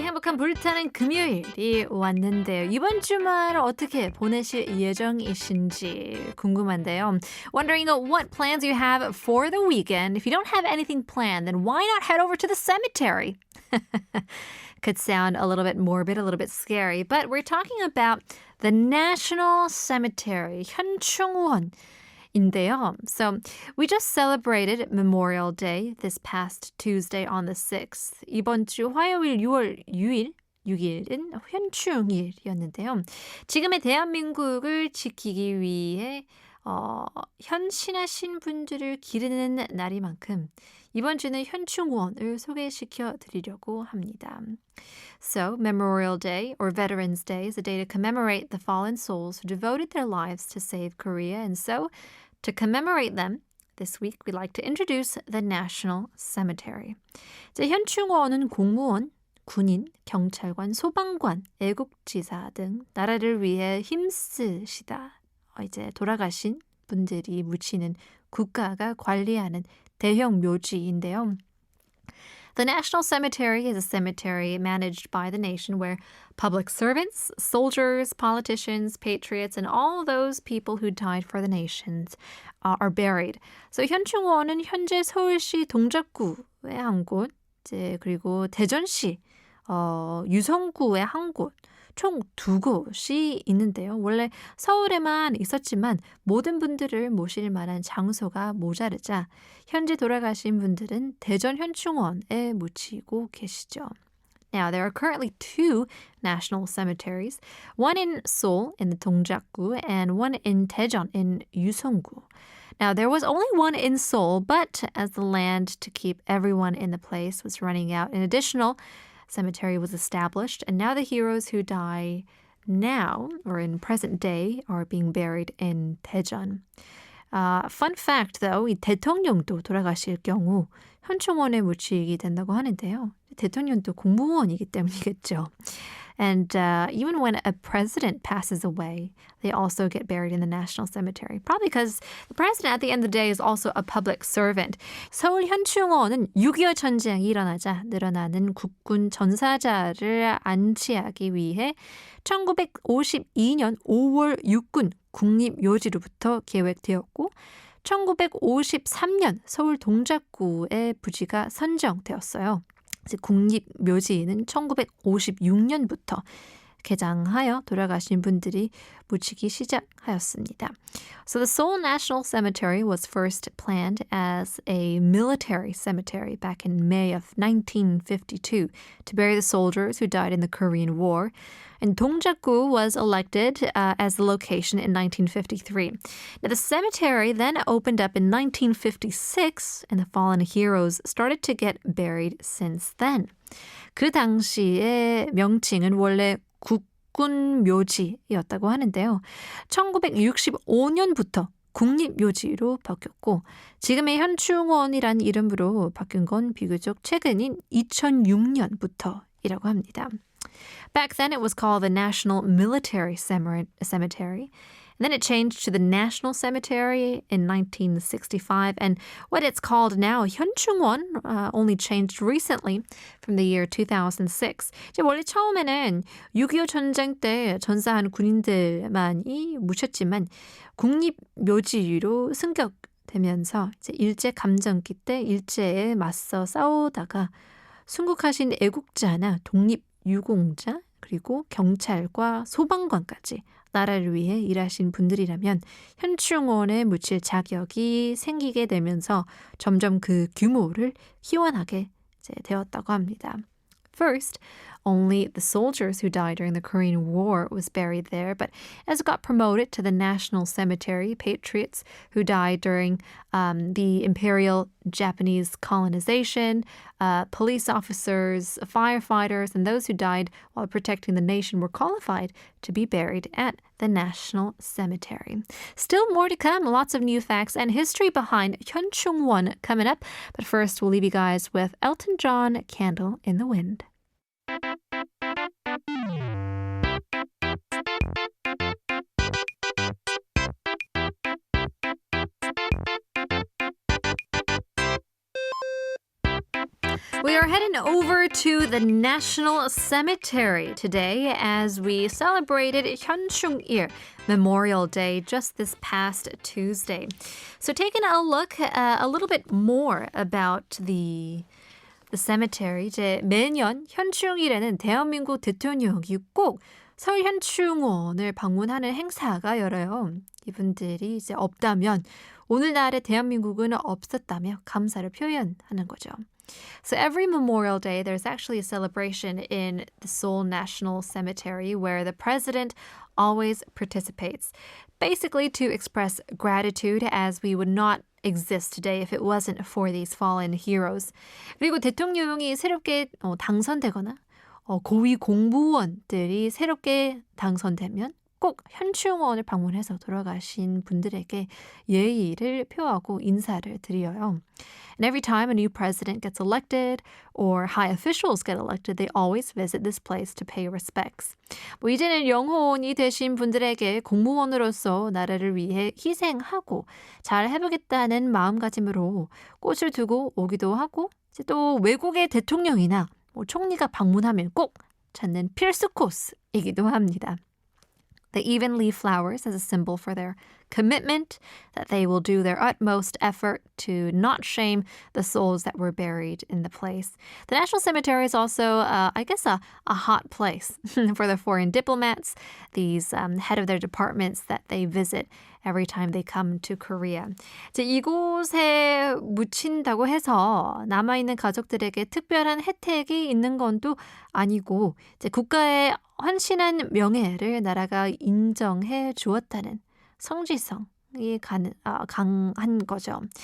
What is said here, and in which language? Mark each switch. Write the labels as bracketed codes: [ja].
[ko] 행복한 불타는 금요일이 왔는데요. 이번 주말 어떻게 보내실 예정이신지 궁금한데요. [en] Wondering what plans you have for the weekend. If you don't have anything planned, then why not head over to the cemetery? Could sound a little bit morbid, a little bit scary, but we're talking about the National Cemetery, 현충원. [ko] 인데요. [en] So we just celebrated Memorial Day this past Tuesday on the 6th. [ko] 이번 주 화요일 6월 6일은 현충일이었는데요. 지금의 대한민국을 지키기 위해 현신하신 분들을 기리는 날이만큼 이번 주는 현충원을 소개시켜 드리려고 합니다. [en] So, Memorial Day or Veterans Day is a day to commemorate the fallen souls who devoted their lives to save Korea. And so, to commemorate them, this week we'd like to introduce the National Cemetery. [ko] 이제 현충원은 공무원, 군인, 경찰관, 소방관, 애국지사 등 나라를 위해 힘쓰시다. 이제 돌아가신 분들이 묻히는 국가가 관리하는 대형 묘지인데요. [en] The National Cemetery is a cemetery managed by the nation where public servants, soldiers, politicians, patriots, and all those people who died for the nations are buried. [ko] So 현충원은 현재 서울시 동작구의 한 곳, 그리고 대전시 유성구의 한 곳, 총 2곳이 있는데요. 원래 서울에만 있었지만 모든 분들을 모실 만한 장소가 모자르자 현재 돌아가신 분들은 대전 현충원에 묻히고 계시죠. [en] Now, there are currently 2 national cemeteries, one in Seoul in the 동작구 and one in Daejeon in 유성구. Now, there was only one in Seoul, but as the land to keep everyone in the place was running out, an additional cemetery was established, and now the heroes who die now, or in present day, are being buried in Daejeon. Fun fact, though, [ko] 이 대통령도 돌아가실 경우 현충원에 묻히게 된다고 하는데요. 대통령도 공무원이기 때문이겠죠. [en] And even when a president passes away, they also get buried in the National Cemetery. Probably because the president at the end of the day is also a public servant. [ko] 서울 현충원은 6.25 전쟁이 일어나자 늘어나는 국군 전사자를 안치하기 위해 1952년 5월 육군 국립묘지로부터 계획되었고 1953년 서울 동작구의 부지가 선정되었어요. 국립묘지는 1956년부터 개장하여 돌아가신 분들이 묻히기 시작하였습니다. [en] So the Seoul National Cemetery was first planned as a military cemetery back in May of 1952 to bury the soldiers who died in the Korean War. And 동작구 was elected as the location in 1953. Now, the cemetery then opened up in 1956, and the fallen heroes started to get buried since then. [ko] 그 당시의 명칭은 원래 국군묘지였다고 하는데요. 1965년부터 국립묘지로 바뀌었고 지금의 현충원이란 이름으로 바뀐 건 비교적 최근인 2006년부터이라고 합니다. [en] Back then, it was called the National Military Cemetery. And then it changed to the National Cemetery in 1965. And what it's called now, 현충원, only changed recently from the year 2006. [ko] 이제 원래 처음에는 6.25 전쟁 때 전사한 군인들만이 묻혔지만 국립묘지로 승격되면서 이제 일제감정기 때 일제에 맞서 싸우다가 순국하신 애국자나 독립유공자 그리고 경찰과 소방관까지 나라를 위해 일하신 분들이라면 현충원에 묻힐 자격이 생기게 되면서 점점 그 규모를 희원하게 되었다고 합니다. [en] First, only the soldiers who died during the Korean War was buried there, but as it got promoted to the National Cemetery, patriots who died during the Imperial Japanese colonization, police officers, firefighters, and those who died while protecting the nation were qualified to be buried at the National Cemetery. Still more to come, lots of new facts and history behind 현충원 coming up, but first we'll leave you guys with Elton John, Candle in the Wind. We are heading over to the National Cemetery today as we celebrated 현충일, Memorial Day, just this past Tuesday. So taking a look a little bit more about the cemetery. [ko] 이제 매년 현충일에는 대한민국 대통령이 꼭 서울 현충원을 방문하는 행사가 열어요. 이분들이 이제 없다면 오늘날의 대한민국은 없었다며 감사를 표현하는 거죠. [en] So every Memorial Day, there's actually a celebration in the Seoul National Cemetery where the president always participates, basically to express gratitude as we would not exist today if it wasn't for these fallen heroes. [ko] 그리고 대통령이 새롭게 당선되거나 고위 공무원들이 새롭게 당선되면 꼭 현충원을 방문해서 돌아가신 분들에게 예의를 표하고 인사를 드려요. [en] And every time a new president gets elected or high officials get elected, they always visit this place to pay respects. [ko] 뭐 이제는 영혼이 되신 분들에게 공무원으로서 나라를 위해 희생하고 잘 해보겠다는 마음가짐으로 꽃을 두고 오기도 하고 이제 또 외국의 대통령이나 총리가 방문하면 꼭 찾는 필수 코스이기도 합니다. [en] They even leave flowers as a symbol for their commitment that they will do their utmost effort to not shame the souls that were buried in the place. The National Cemetery is also, I guess, a hot place for the foreign diplomats, these head of their departments that they visit every time they come to Korea. [ko] 이제 이곳에 묻힌다고 해서 남아있는 가족들에게 특별한 혜택이 있는 건 또 아니고 이제 국가의 헌신한 명예를 나라가 인정해 주었다는 성지성이 강한 거죠.